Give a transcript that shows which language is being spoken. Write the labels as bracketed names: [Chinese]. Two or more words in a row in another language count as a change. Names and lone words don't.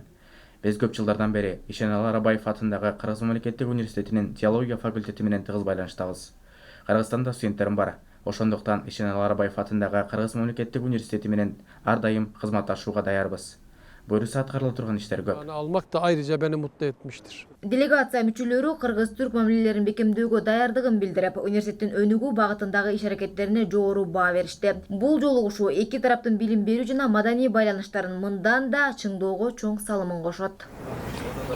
[Kyrgyz] Биз көп жылдардан бери Ишеналы Арабаев атындагы Кыргыз мамлекеттик университетинин теология факультети менен тыгыз байланыштабыз. Кыргызстанда студенттерим бар. Ошондуктан Ишеналы Арабаев атындагы Кыргыз мамлекеттик университети менен ар дайым кызматташууга даярбыз. Буюрса аткарыла турган иштер көп. [Turkish] Almak da ayrıca beni mutlu etmiştir. [Kyrgyz] Делегация мүчөлөрү кыргыз-түрк мамилелерин бекемдөөгө даярдыгын билдирип, университеттин өнүгүү багытындагы иш-аракеттерине жогору баа беришти. Бул жолугушуу эки тараптын билим берүү жана маданий байланыштарын мындан да чыңдоого чоң салымын кошот.